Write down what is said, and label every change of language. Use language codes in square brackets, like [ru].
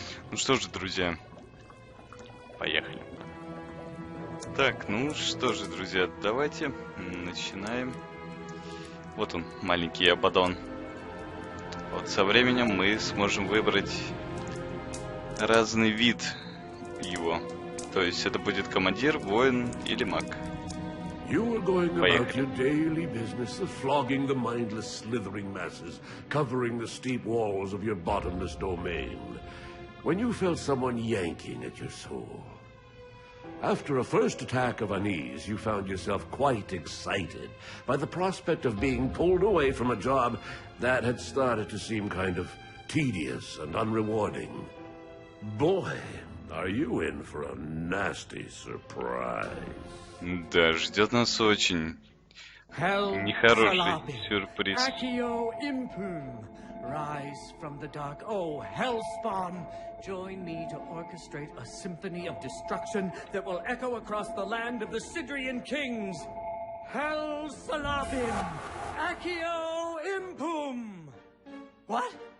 [ru] Ну что же, друзья, поехали. Так, ну что же, друзья, давайте начинаем. Вот он, маленький Абадон. Вот со временем мы сможем выбрать разный вид его. То есть это будет командир, воин или маг. [en] You are going about your daily business of flogging the mindless, slithering masses, covering the steep walls of your bottomless domain, when you felt someone yanking at your soul. After a first attack of unease, you found yourself quite excited by the prospect of being pulled away from a job that had started to seem kind of tedious and unrewarding. Boy, are you in for a nasty surprise. [ru] Да, ждет нас очень нехороший сюрприз. [en] Rise from the dark, oh hellspawn! Join me to orchestrate a symphony of destruction that will echo across the land of the Sidrian kings. Hell Salabim! Accio Impum! What?